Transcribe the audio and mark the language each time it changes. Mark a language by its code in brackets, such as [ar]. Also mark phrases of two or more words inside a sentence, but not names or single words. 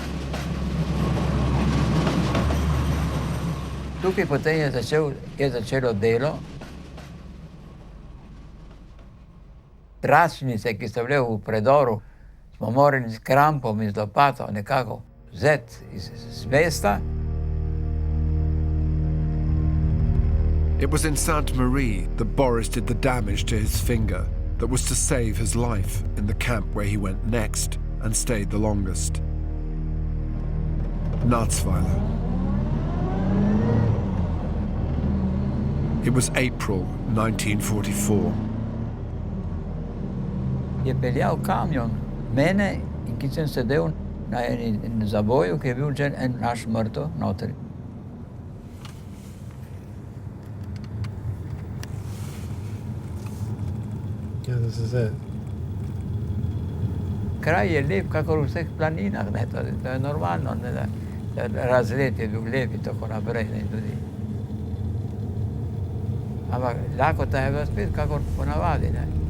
[sl] Tukaj potem je začelo delo. Tračnice, ki so bile v predoru, smo morali s krampom in z lopato nekako vzeti iz mesta. [en] It was in Sainte Marie that Boris did the damage to his finger that was to save his life in the camp where he went next and stayed the longest. Natzweiler. It was April 1944. [sl] Je peljal kamion mene, in ki sem sedel na enem zaboju, ki je bil že en naš mrtev notri. [en] Yeah, this is it. [sl] Kraj je lep, kakor v vseh planinah, ne, to je normalno, ne, da razgled je bil lep in tako naprej, ne, tudi. Ampak lakota je bila spet kakor ponavadi, ne.